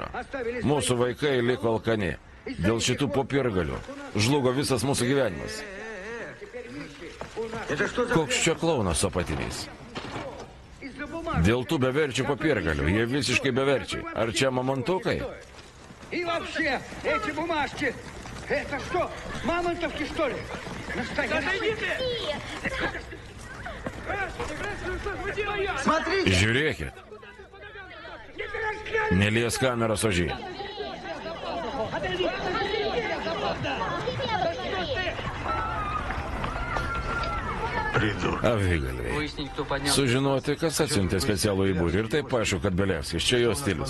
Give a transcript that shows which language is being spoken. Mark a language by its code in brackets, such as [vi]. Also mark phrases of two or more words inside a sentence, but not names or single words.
[lt] Mūsų vaikai liko alkani. Dėl šitų popiergalių žlugo visas mūsų gyvenimas. Koks čia klaunas su apatiniais? Dėl tų beverčių popiergalių. Jie visiškai beverčiai. Ar čia mamontukai? [ru] И вообще, эти бумажки, это что, мамонтовки, что ли? Настоящие? Смотрите! [lt] Žiūrėkit. Nelies kameros ožiai. Avigalviai. Sužinoti, kas atsiuntė specialų įbūrį. Ir taip aišku, kad Belevskis, čia jo stilius.